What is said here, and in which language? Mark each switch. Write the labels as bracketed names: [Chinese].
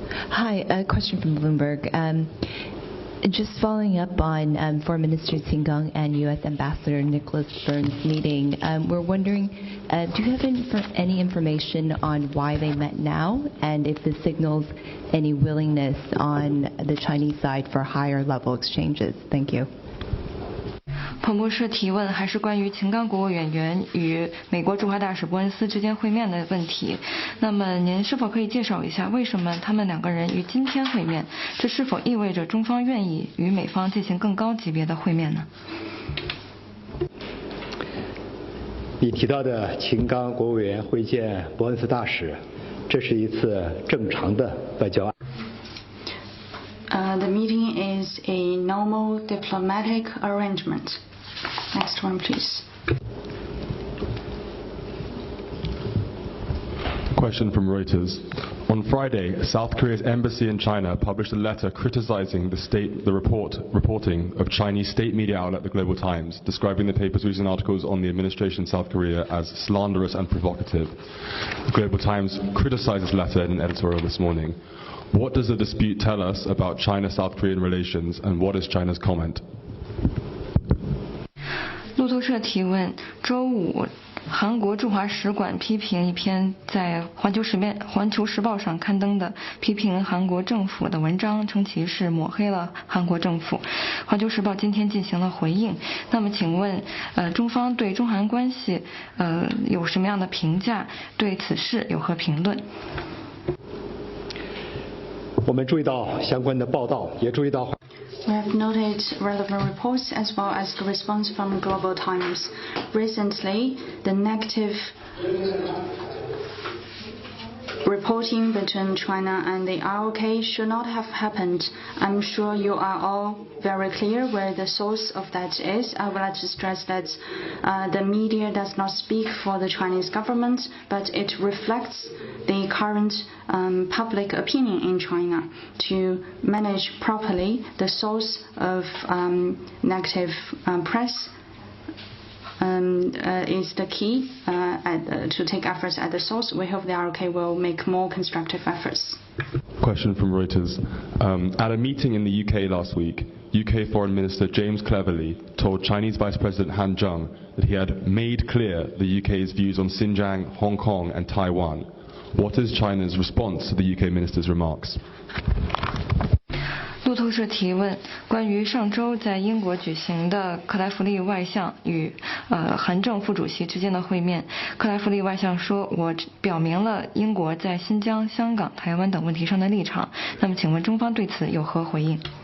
[English] Hi, a question from Bloomberg. Just following up on Foreign Minister Qin Gang and U.S. Ambassador Nicholas Burns' meeting, we're wondering, do you have any information on why they met now, and if this signals any willingness on the Chinese side for higher level exchanges? Thank you. [Chinese] 彭博社提问还是关于秦刚国务委员与美国驻华大使伯恩斯之间会面的问题。那么您是否可以介绍一下为什么他们两个人于今天会面？这是否意味着中方愿意与美方进行更高级别的会面呢？你提到的秦刚国务委员会见伯恩斯大使，这是一次正常的外交案。 [English] The meeting is a normal diplomatic arrangement. Next one, please. Question from Reuters. On Friday, South Korea's embassy in China published a letter criticizing the reporting of Chinese state media outlet The Global Times, describing the paper's recent articles on the administration in South Korea as slanderous and provocative. The Global Times criticized this letter in an editorial this morning. What does the dispute tell us about China-South Korean relations, and what is China's comment? [Chinese] 路透社提问：周五，韩国驻华使馆批评一篇在环球时报上刊登的批评韩国政府的文章，称其是抹黑了韩国政府。环球时报今天进行了回应。那么，请问，中方对中韩关系有什么样的评价？对此事有何评论？我们注意到相关的报道，也注意到。 [English] We have noted relevant reports as well as the response from Global Times. Recently, the negative reporting between China and the ROK should not have happened. I'm sure you are all very clear where the source of that is. I would like to stress that the media does not speak for the Chinese government, but it reflects the current public opinion in China. To manage properly the source of negative press is the key to take efforts at the source. We hope the ROK will make more constructive efforts. Question from Reuters. At a meeting in the UK last week, UK Foreign Minister James Cleverly told Chinese Vice President Han Zheng that he had made clear the UK's views on Xinjiang, Hong Kong and Taiwan. What is China's response to the UK minister's remarks? [Chinese] 路透社提问：关于上周在英国举行的克莱弗利外相与韩正副主席之间的会面，克莱弗利外相说：“我表明了英国在新疆、香港、台湾等问题上的立场。” 那么，请问中方对此有何回应？